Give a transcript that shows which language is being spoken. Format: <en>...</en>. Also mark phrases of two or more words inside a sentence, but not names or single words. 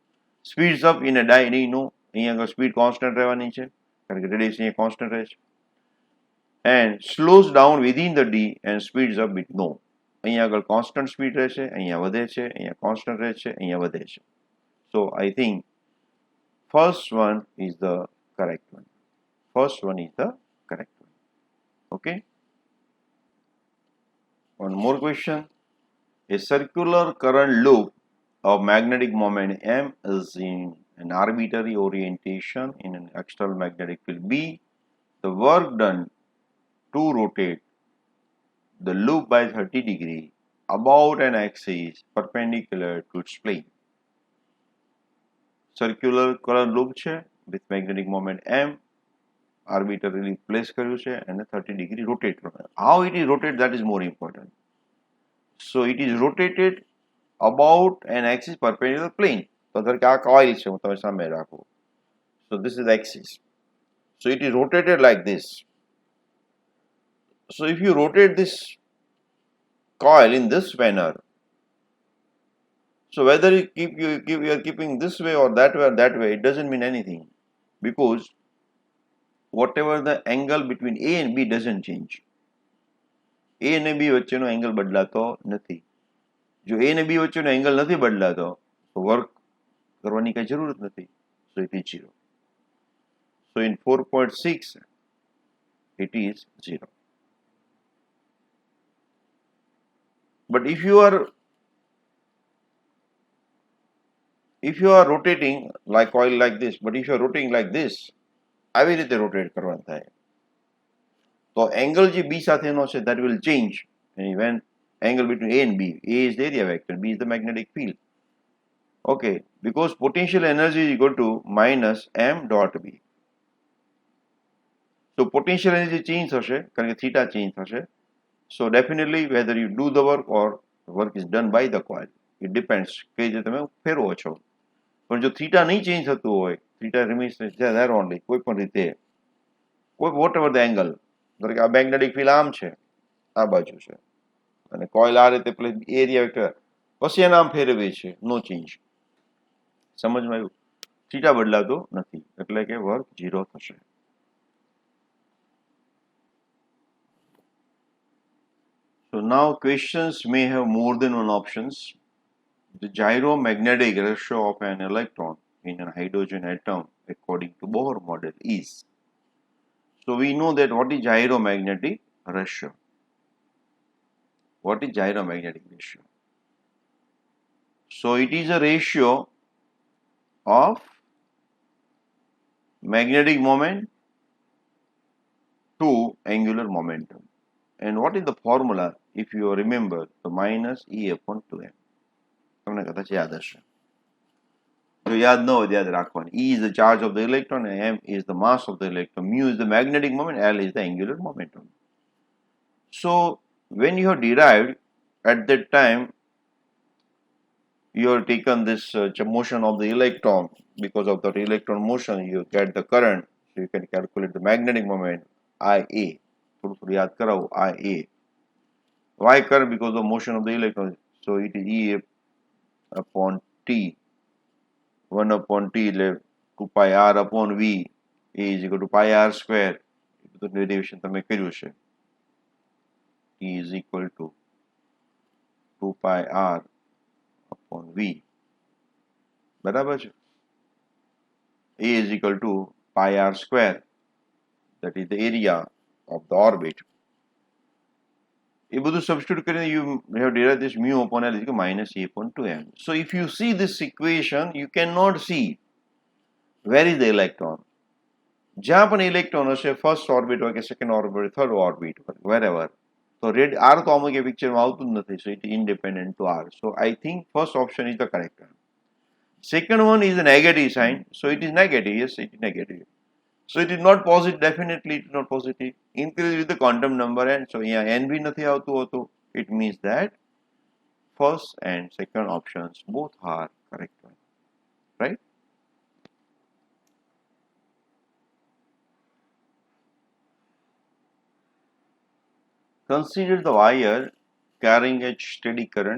<en>speeds up in a die નહીં, નો.</en> <gu>અહીંયા આગળ સ્પીડ કોન્સ્ટન્ટ રહેવાની છે, કારણ કે રેડિયસ અહીંયા કોન્સ્ટન્ટ રહે છે.</gu> <en>And slows down within the D and speeds up with, no.</en> <gu>અહીંયા આગળ કોન્સ્ટન્ટ સ્પીડ રહેશે, અહીંયા વધે છે, અહીંયા કોન્સ્ટન્ટ રહે છે, અહીંયા વધે છે.</gu> <en>so I think first one is the correct one. First one is the correct one. Okay. One more question. A circular current loop of magnetic moment M is in an arbitrary orientation in an external magnetic field B. The work done to rotate the loop by 30 degree about an axis perpendicular to its plane. Circular current loop</en> <gu>છે</gu> <en>with magnetic moment M,</en> <gu>arbitrarily place કર્યું છે અને</gu> <en>30 degree rotate</en> <gu>કરવાનું.</gu> <en>How it is rotated, that is more important. So it is rotated about an axis perpendicular plane.</en> <gu>તો ધારો કે આ coil છે, હું તમે સામે રાખું.</gu> <en>So this is the axis. So it is rotated like this. So if you rotate this coil in this manner, so whether you are keeping this way or that way, it doesn't mean anything, because whatever the angle between A and B doesn't change.</en> <gu>A અને B વચ્ચેનો એંગલ બદલાતો નથી. જો A અને B વચ્ચેનો એંગલ નથી બદલાતો તો વર્ક કરવાની કઈ જરૂરત નથી.</gu> <en>So it is 0. So in 4.6 it is 0. But if you are rotating like coil like this, but if you are rotating like this,</en> <gu>આવી રીતે રોટેટ કરવાનું થાય. તો એંગલ જે B સાથેનો છે</gu> <en>that will change. And when angle between A and B, A is the area vector, B is the magnetic field. Okay, because potential energy is equal to minus M dot B. So potential energy change</en> <gu>થશે કારણ કે</gu> <en>theta change થશે. So definitely whether you do the work or the work is done by the coil, it depends</en> <gu>કે જે તમે ફેરવો છો.</gu> <en>પણ જો theta નહીં change થતું હોય, theta remains there only,</en> <gu>કોઈ પણ રીતે,</gu> <en>whatever the angle,</en> <gu>ધારો કે આ</gu> <en>magnetic field</en> <gu>આમ છે, આ બાજુ છે, અને કોઇલ આ રીતે</gu> <en>area vector</en> <gu>પછી એને આમ ફેરવે છે,</gu> <en>no change.</en> <gu>સમજમાં આવ્યું? થીટા બદલાતો નથી, એટલે કે વર્ક 0 થશે.</gu> <en>So now questions may have more than one options. The gyromagnetic ratio of an electron in a hydrogen atom according to Bohr model is. So we know that what is gyromagnetic ratio. What is gyromagnetic ratio? So it is a ratio of magnetic moment to angular momentum. And what is the formula? If you remember, the minus E upon 2m.</en> <gu>તમને કદાચ યાદ હશે. જો યાદ ન હોય યાદ રાખવાની.</gu> <en>E is the charge of the electron and m is the mass of the electron. Mu is the magnetic moment, L is the angular momentum. So when you have derived, at that time you have taken this motion of the electron. Because of the electron motion you get the current, so you can calculate the magnetic moment, IA.</en> <gu>થોડું યાદ કરાવું,</gu> <en>IA. Why current? Because of motion of the electron. So it is E upon T, 1 upon T, 2 pi R upon V, A is equal to pi R square. The derivation</en> <gu>તમે કર્યું છે.</gu> <en>T is equal to 2 pi R upon V.</en> <gu>બરાબર છે?</gu> <en>A is equal to pi r square, that is the area of the orbit.</en> <gu>એ બધું</gu> <en>substitute કરીને you have derived this mu upon L is equal to minus A upon 2m. So if you see this equation, you cannot see where is the electron.</en> <gu>જ્યાં પણ ઇલેક્ટ્રોન હશે,</gu> <en>first orbit</en> <gu>હોય કે</gu> <en>second orbit, third orbit</en> <gu>હોય, wherever. તો રેડ આર તો અમુક એ પિક્ચરમાં આવતું જ નથી,</gu> <en>so it is independent to R. So I think first option is the correct one. Second one is a negative sign, so it is negative. Yes, it is negative. So it is not positive. Definitely it is not positive. Increase with the quantum number, and so yeah, n भी</en> <gu>નથી આવતું હોતું.</gu> <en>It means that first and second options both are correct one, right? Consider the wire carrying a steady current.</en>